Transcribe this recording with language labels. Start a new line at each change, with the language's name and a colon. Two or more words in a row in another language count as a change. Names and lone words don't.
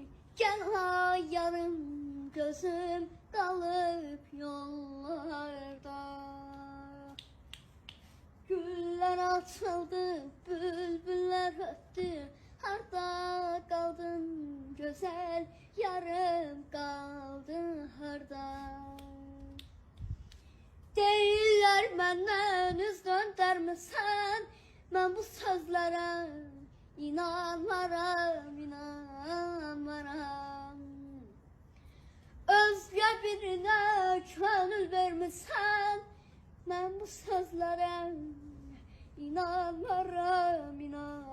Turkish: Gel hayalım, gözüm dalıp yollarda. Güller açıldı, bülbüller öttü. Harda kaldın güzel, yarım kaldı harda.
Azerbaijani: Deyirlər məndən üz döndərmisən, mən bu sözlərə inanmaram, inanmaram. Özgə birinə könül vermisən, mən bu sözlərə inanmaram, inanmaram.